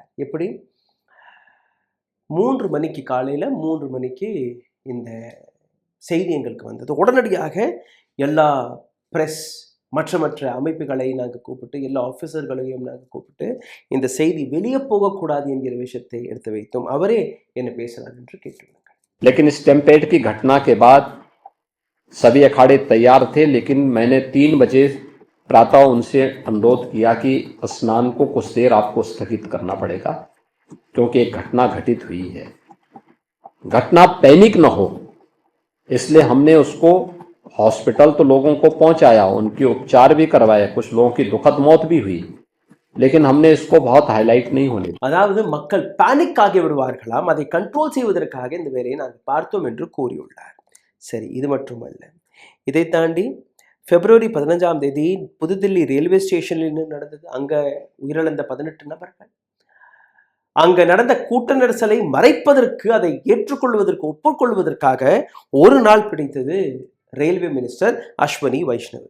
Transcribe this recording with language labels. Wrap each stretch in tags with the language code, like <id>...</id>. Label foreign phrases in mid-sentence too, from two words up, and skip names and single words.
<ta>எப்படி 3 மணிக்கு காலையில் 3 மணிக்கு இந்த செய்தி எங்களுக்கு வந்தது. உடனடியாக எல்லா பிரஸ் மற்ற அமைப்புகளை நாங்கள் கூப்பிட்டு எல்லா ஆஃபீஸர்களையும் நாங்கள் கூப்பிட்டு இந்த செய்தி வெளியே போகக்கூடாது என்கிற விஷயத்தை எடுத்து வைத்தோம். அவரே என்ன பேசுகிறார் என்று கேட்டுள்ளாங்க.</ta> <hi>लेकिन इस टेम्पेट की घटना के बाद सभी अखाड़े तैयार थे, लेकिन मैंने 3 बजे प्रातः उनसे अनुरोध किया कि स्नान को कुछ देर आपको स्थगित करना पड़ेगा, क्योंकि एक घटना घटित हुई है, घटना पैनिक न हो, इसलिए हमने उसको हॉस्पिटल तो लोगों को पहुंचाया, उनके उपचार भी करवाए, कुछ लोगों की दुखद मौत भी हुई, लेकिन हमने इसको बहुत हाईलाइट नहीं होने.</hi> <ta>அதாவது மக்கள் பேனிக் ஆகி விடுவார்களாம், அதை கண்ட்ரோல் செய்வதற்காக இந்த வேலையை நாங்கள் பார்த்தோம் என்று கூறியுள்ளார். சரி, இது மட்டுமல்ல, இதை தாண்டி பிப்ரவரி 15ஆம் தேதி புதுதில்லி ரயில்வே ஸ்டேஷனில் என்ன நடந்தது? அங்கே உயிரிழந்த 18 நபர்கள். அங்கே நடந்த கூட்ட நெரிசலை மறைப்பதற்கு, அதை ஏற்றுக்கொள்வதற்கு, ஒப்புக்கொள்வதற்காக ஒரு நாள் பிடித்தது ரயில்வே மினிஸ்டர் அஸ்வினி வைஷ்ணவருக்கு.</ta>